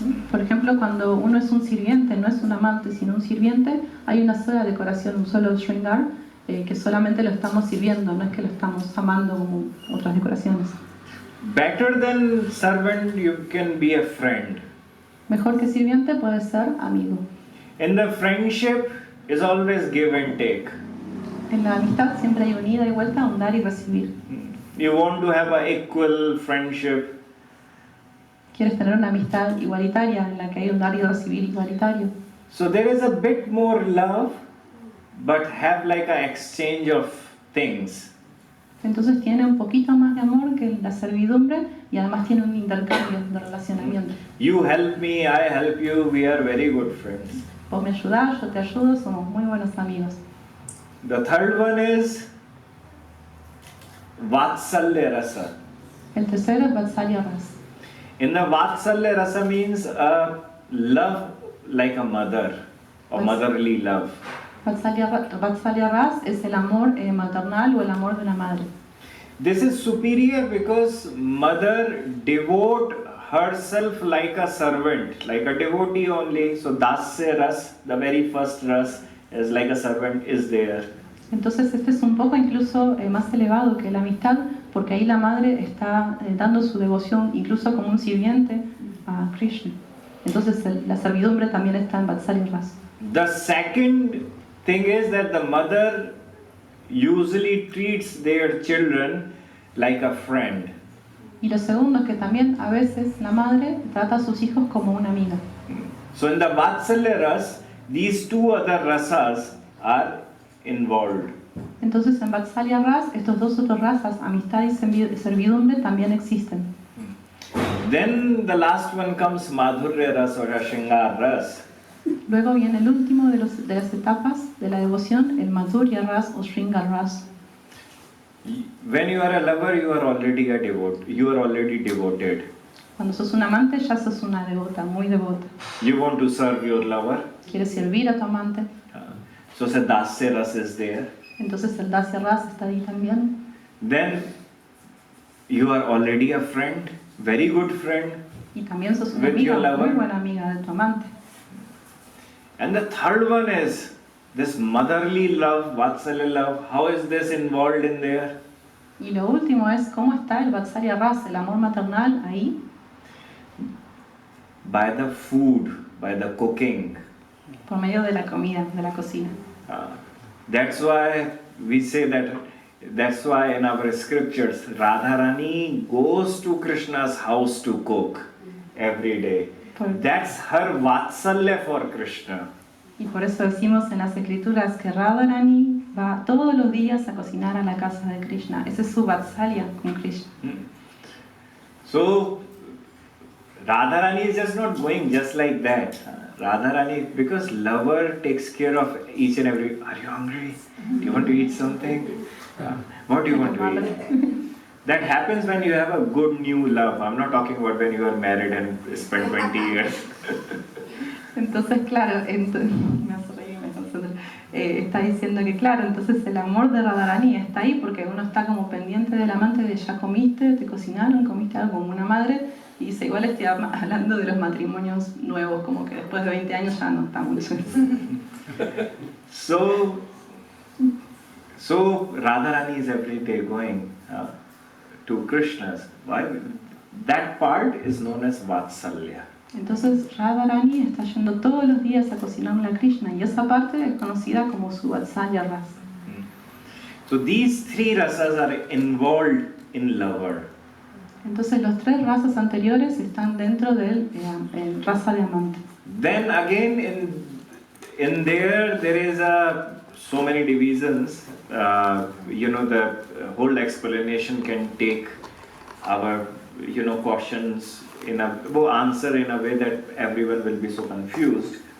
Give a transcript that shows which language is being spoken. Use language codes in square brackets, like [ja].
[es] Por ejemplo, cuando uno es un sirviente, no es un amante, sino un sirviente, hay una sola decoración, un solo Shringar, que solamente lo estamos sirviendo, no es que lo estamos amando como otras decoraciones. [en] Better than servant, you can be a friend. [es] Mejor que sirviente puede ser amigo. [en] In the friendship is always give and take. [es] En la amistad siempre hay un ida y vuelta, un dar y recibir. [en] You want to have an equal friendship. [es] Quieres tener una amistad igualitaria en la que hay un dar y recibir igualitario. [en] So there is a bit more love, but have like an exchange of things. [es] Entonces tiene un poquito más de amor que la servidumbre y además tiene un intercambio de relacionamiento. [en] You help me, I help you, we are very good friends. [es] Vos me ayudás, yo te ayudo, somos muy buenos amigos. [en] The third one is Vatsalya Rasa. [es] El tercero es Vatsalya Ras. [en] In the Vatsalya Rasa means a love like a mother, or motherly love. [es] Vatsalya Ras es el amor maternal o el amor de una madre. [en] This is superior because mother devote herself like a servant, like a devotee only. So Dasya Ras, the very first Ras, is like a servant is there. [es] Entonces este es un poco incluso más elevado que la amistad, porque ahí la madre está dando su devoción incluso como un sirviente a Krishna. Entonces la servidumbre también está en Vatsalya Ras. [en] The second thing is that the mother usually treats their children like a friend. [es] Y lo segundo es que también a veces la madre trata a sus hijos como una amiga. [en] So in the Vatsalya Ras, these two other rasas are involved. [es] Entonces en Vatsalya Ras, estos dos otros rasas, amistad y servidumbre, también existen. [en] Then the last one comes Madhurya Ras or Shringar Ras. [es] Luego viene el último de las etapas de la devoción, el Madhurya Ras o Shringar Ras. [en] When you are a lover, you are already a devote. You are already devoted. [es] Cuando sos un amante, ya sos una devota, muy devota. [en] You want to serve your lover. [es] Quieres servir a tu amante. [en] So Dasya Ras is there. [es] Entonces el Dasya Ras está ahí también. [en] Then you are already a friend, very good friend. [es] Y también sos una [en] With [es] amiga, [en] your lover. [es] muy buena amiga de tu amante. [en] And the third one is this motherly love, Vatsalya love. How is this involved in there? [es] Y lo último es cómo está el Vatsalya Ras, el amor maternal ahí. [en] By the food, by the cooking. [es] Por medio de la comida, de la cocina. [en] That's why we say that, that's why in our scriptures, Radharani goes to Krishna's house to cook every day. That's her Vatsalya for Krishna. [es] Y por eso decimos en las escrituras que Radharani va todos los días a cocinar a la casa de Krishna. Ese es su Vatsalya con Krishna. [en] So, Radharani is just not going just like that. Radharani, because lover takes care of each and every. Are you hungry? Do you want to eat something? What do you want to eat? That happens when you have a good new love. I'm not talking about when you are married and spend 20 years. [es] Entonces, claro, me hace reír, me concentro. Está diciendo que, claro, entonces el amor de Radharani está ahí porque uno está como pendiente del amante de ya comiste, te cocinaron, comiste algo como una madre. Y dice, igual estoy hablando de los matrimonios nuevos, como que después de 20 años ya no está mucho eso. [en] So Radharani is every day going to Krishna's. Why? That part is known as Vatsalya. [es] Entonces Radharani está yendo todos los días a cocinarle a Krishna y esa parte es conocida como su Vatsalya rasa. [en] So these three rasas are involved in lover. [es] Entonces los tres razas anteriores están dentro del raza de amante. [en] Then again in there is so many divisions. The whole explanation can take our questions answer in a way that everyone will be so confused.